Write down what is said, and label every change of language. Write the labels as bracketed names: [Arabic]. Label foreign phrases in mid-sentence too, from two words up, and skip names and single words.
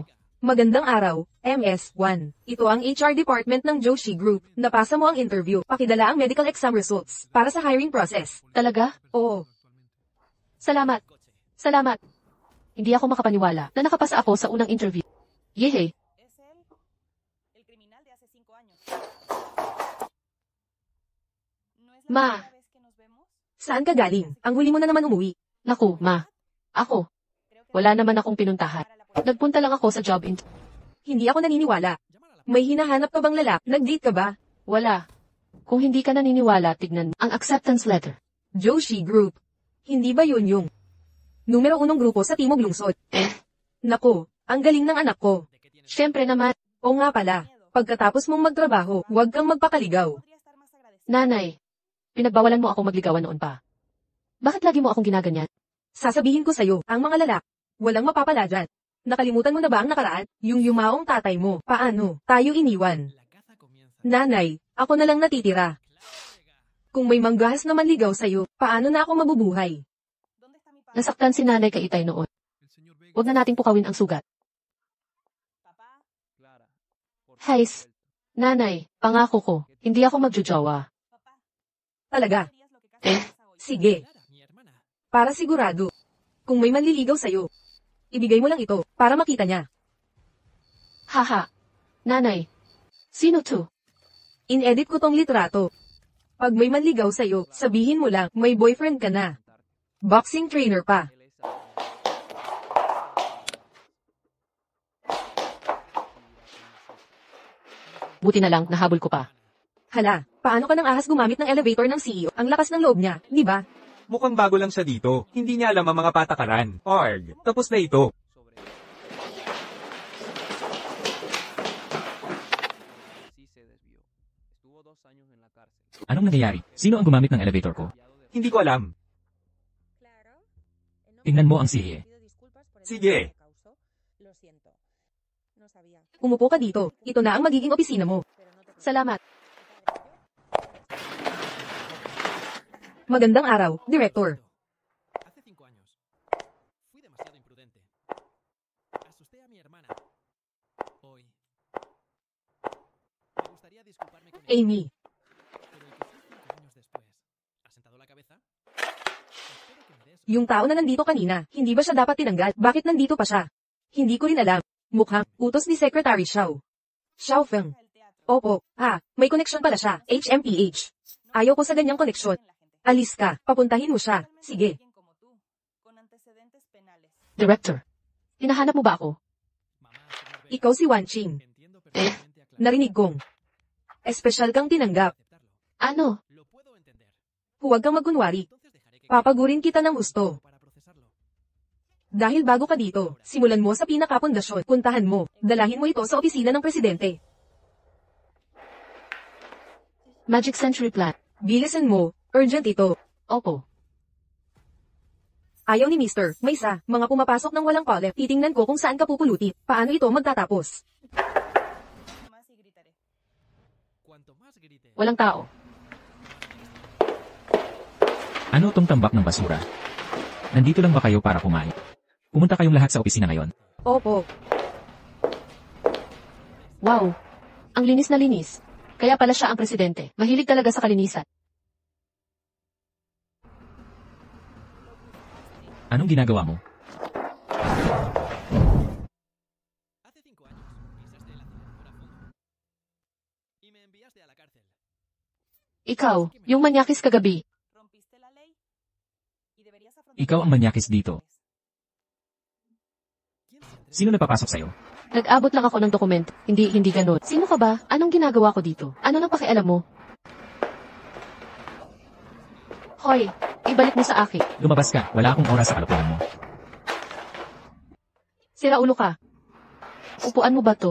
[Filipino] Magandang araw, MS1. Ito ang [English] HR department [Filipino] ng Joshi Group. Napasa mo ang interview. Pakidala ang [English] medical exam results [Filipino] para sa [English] hiring process. [Filipino] Talaga? Oo. Salamat. Salamat. Hindi ako makapaniwala na nakapasa ako sa unang interview. Yehe. [Spanish] Es él, el criminal de hace 5 años. ¿No es la [Filipino] Ma. [Spanish] primera vez que nos vemos? [Filipino] Saan ka galing? Ang huli mo na naman umuwi. Naku, ma. Ako. Wala naman akong pinuntahan. Nagpunta lang ako sa job interview. Hindi ako naniniwala. May hinahanap ka bang lalaki? Nag-date ka ba? Wala. Kung hindi ka naniniwala, tignan mo ang [English] acceptance letter. [Filipino] Joshi Group. Hindi ba yun yung numero 1 grupo sa Timog Lungsod? Nako, ang galing ng anak ko. Siyempre naman, O nga pala, pagkatapos mong magtrabaho, huwag kang magpakaligaw. [Spanish] Podría estar más agradecido. [Filipino] nanay. Pinagbawalan mo ako magligawan noon pa. Bakit lagi mo akong ginaganyan? Sasabihin ko sa'yo, ang mga lalak, walang mapapala dyan. Nakalimutan mo na ba ang nakaraan? Yung yumaong tatay mo, paano? Tayo iniwan. Nanay, ako na lang natitira. Kung may manggahas na manligaw sa'yo, paano na ako mabubuhay? [Spanish] ¿Dónde está mi papá? [Filipino] Nasaktan si nanay kay Itay noon. Huwag na nating pukawin ang sugat. [Spanish] Papá, [Filipino] Hays. Nanay, pangako ko, hindi ako magjojowa. [Spanish] papá. [Filipino] Talaga? [Spanish] ¿Harías lo que casi Eh. pasa hoy? [Filipino] Sige. Para sigurado. Kung may manliligaw sa'yo, ibigay mo lang ito, para makita niya. Haha. Nanay. Sino to? In-edit ko tong litrato. Pag may manligaw sa'yo, sabihin mo lang, may boyfriend ka na. [English] Boxing trainer [Filipino] pa. Buti na lang, nahabol ko pa. Hala, paano ka nang ahas gumamit ng elevator ng CEO? Ang lakas ng loob niya, di ba? Mukhang bago lang siya dito. Hindi niya alam ang mga patakaran. Org. Tapos na ito. [Spanish] Sí se desvió. Estuvo 2 años en la cárcel. [Filipino] Anong nangyayari? Sino ang gumamit ng elevator ko? Hindi ko alam. Tingnan mo ang sihe. Sige. Umupo ka dito. Ito na ang magiging opisina mo. Salamat. Magandang araw, Director. [Spanish] Hace 5 años, fui demasiado imprudente. Asusté a mi hermana. Hoy, me gustaría disculparme con ella, Amy, pero el que fui 5 años después, ¿ha sentado la cabeza? Espero que me des [Filipino] yung tao na nandito kanina, hindi ba siya dapat tinanggal? Bakit nandito pa siya? Hindi ko rin alam. Mukhang utos ni Secretary Xiao. Xiao Feng. Opo, may koneksyon pala siya, HMPH. Ayaw ko sa ganyang koneksyon. Alis ka, papuntahin mo siya. Sige. [Spanish] Alguien como tú, con antecedentes penales. Director. [Filipino] Hinahanap mo ba ako? [Spanish] mamá, señor B. [Filipino] Ikaw si Wan Ching. [Spanish] Entiendo perfectamente aclarar [Filipino] Narinig kong. Espesyal kang tinanggap. [Spanish] aceptarlo. [Filipino] Ano? [Spanish] Lo puedo entender. [Filipino] Huwag kang magkunwari. [Spanish] Entonces dejaré que [Filipino] Papagurin kita ng gusto. [Spanish] para procesarlo. [Filipino] Dahil bago ka dito, simulan mo sa pinakapundasyon. Puntahan mo. Dalahin mo ito sa opisina ng presidente. Magic Century Plan. Bilisan mo. Urgent ito. Opo. Ayaw ni Mister, may isa, mga pumapasok ng walang palep. Titingnan ko kung saan ka pupulutin. Paano ito magtatapos? [Spanish] Más y gritaré. Cuanto más grite, [Filipino] Walang tao. Ano tong tambak ng basura? Nandito lang ba kayo para kumain? Pumunta kayong lahat sa opisina ngayon. Opo. Wow. Ang linis na linis. Kaya pala siya ang presidente. Mahilig talaga sa kalinisan. Anong ginagawa mo? [Spanish] hace 5 años pisaste el acelerador a fondo y me enviaste a la cárcel. [Filipino] Ikaw, yung manyakis kagabi. [Spanish] Rompiste la ley y deberías afrontar [Filipino] Ikaw ang manyakis dito. [Spanish] ¿Quién se atreve? [Filipino] Sino napapasok sa'yo? Nag-abot lang ako ng dokumento. Hindi ganun. Sino ka ba? Anong ginagawa ko dito? Ano nang pakialam mo? Hoy, ibalik mo sa akin. Lumabas ka, wala akong oras sa kalokohan mo. Sira ulo ka. Upuan mo ba to?